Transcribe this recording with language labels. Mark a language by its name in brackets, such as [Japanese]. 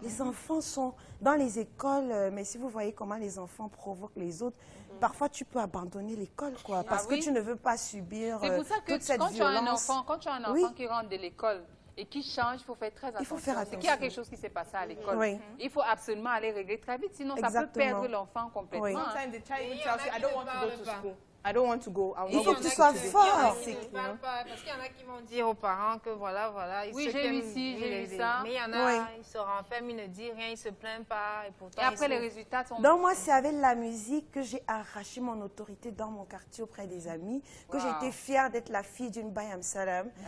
[French] Les enfants sont dans les écoles, mais si vous voyez comment les enfants provoquent les autres, parfois tu peux abandonner l'école, quoi, parce que tu ne veux pas subir toute cette violence. C'est pour ça que quand tu as un enfant qui rentre de l'école et qui change, il faut faire très attention. Il faut faire attention. C'est qu'il y a quelque chose qui s'est passé à l'école. Oui. Il faut absolument aller régler très vite, sinon ça peut perdre l'enfant complètement. Oui. [English] Sometimes the child even tells you, I don't want to go to school. I don't want to go. [French] Il faut que tu sois fort. Parce qu'il y en a qui vont dire aux parents que voilà. Oui, j'ai vu ici, j'ai vu ça. Mais il y en a, ils se renferment, ils ne disent rien, ils ne se plaignent pas. Et pourtant, après, les résultats sont... Donc moi, c'est avec la musique que j'ai arraché mon autorité dans mon quartier auprès des amis, que j'étais fière d'être la fille d'une Bayam Salam.